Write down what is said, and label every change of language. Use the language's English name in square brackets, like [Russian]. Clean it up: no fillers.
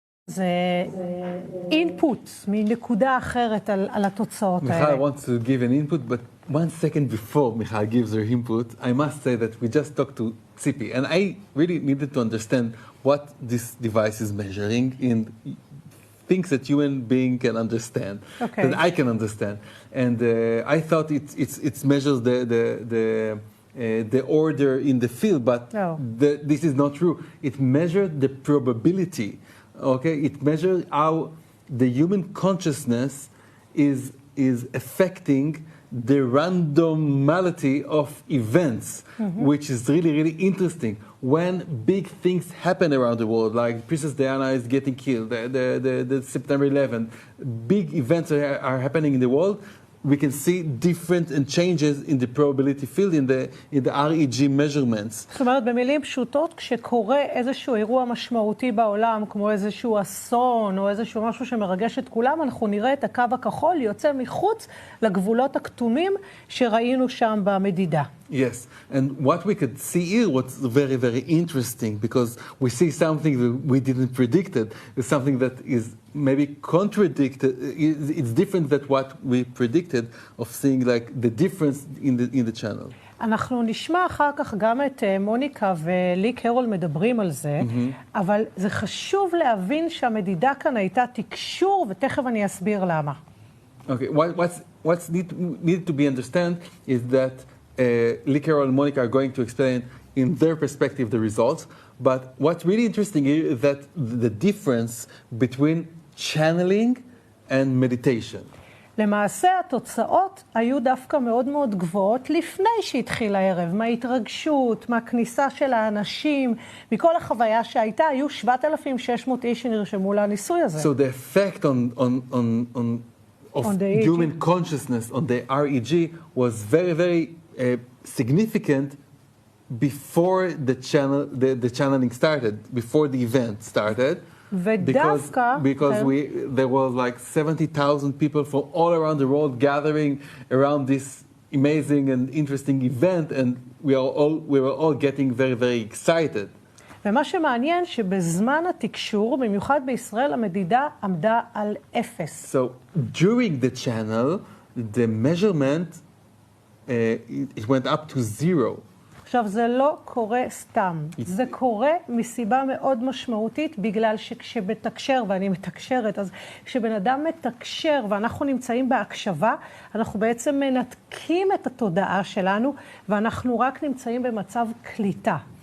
[Hebrew] זה input מנקודה אחרת על התוצאות האלה. [English] Michal wants to give an input, but 1 second before Michal gives her input, I must say that we just talked to Tzipi, and I really needed to understand what this device is measuring in things that human being can understand, that I can understand. And I thought it measures the order in the field, but this is not true. It measures the probability. Okay, it measures how the human consciousness is affecting the randomality of events, which is really, really interesting. When big things happen around the world, like Princess Diana is getting killed, the September 11th, big events are happening in the world, we can see different and changes in the probability field in the REG measurements. [Hebrew] זאת אומרת, במילים פשוטות, כשקורה איזשהו אירוע משמעותי בעולם, כמו איזשהו אסון או איזשהו משהו שמרגש את כולם, אנחנו נראה את הקו הכחול יוצא מחוץ לגבולות הכתומים שראינו שם במדידה. [English] Yes, and what we could see here was very, very interesting, because we see something that we didn't predict it. It's something that is maybe contradicted. It's different than what we predicted of seeing like the difference in the channel. [Hebrew] אנחנו נשמע אחר כך גם את מוניקה ולי קרול מדברים על זה, אבל זה חשוב להבין שהמדידה כאן הייתה תקשור, ותכף אני אסביר למה. [English] Okay, what's needed to be understand is that Lee Carroll and Monica are going to explain in their perspective the results, but what's really interesting here is that the difference between channeling and meditation. [Hebrew] למעשה התוצאות היו דווקא מאוד מאוד גבוהות לפני שהתחיל הערב, מההתרגשות, מהכניסה של האנשים, מכל החוויה שהייתה, היו 7,600 איש שנרשמו לניסוי הזה. [English] So the effect of human consciousness on the REG was very, very significant before the channeling started, before the event started. Because there was like 70,000 people from all around the world gathering around this amazing and interesting event, and we were all getting very, very excited. [Hebrew] ומה שמעניין שבזמן התקשור, במיוחד בישראל, המדידה עמדה על 0. [English] So during the channel, the measurement it went up to 0. [Hebrew] עכשיו, זה לא קורה סתם. זה קורה מסיבה מאוד משמעותית, בגלל שכשבתקשר, ואני מתקשרת, אז כשבן אדם מתקשר ואנחנו נמצאים בהקשבה, אנחנו בעצם מנתקים את התודעה שלנו, ואנחנו רק נמצאים במצב קליטה.